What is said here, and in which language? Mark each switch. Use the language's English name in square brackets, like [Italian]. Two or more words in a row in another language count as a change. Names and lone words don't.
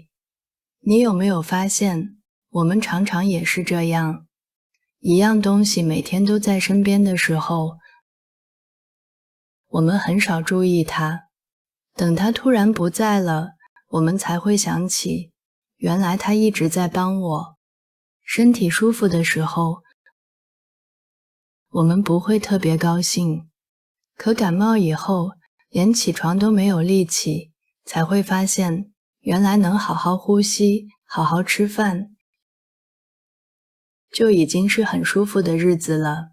[Chinese] 你有沒有發現，我們常常也是這樣，一樣東西每天都在身邊的時候，我們很少注意它，等它突然不在了，我們才會想起，原來它一直在幫我。身體舒服的時候，我們不會特別高興，可感冒以後，連起床都沒有力氣，才會發現，原來能好好呼吸，好好吃飯，就已經是很舒服的日子了。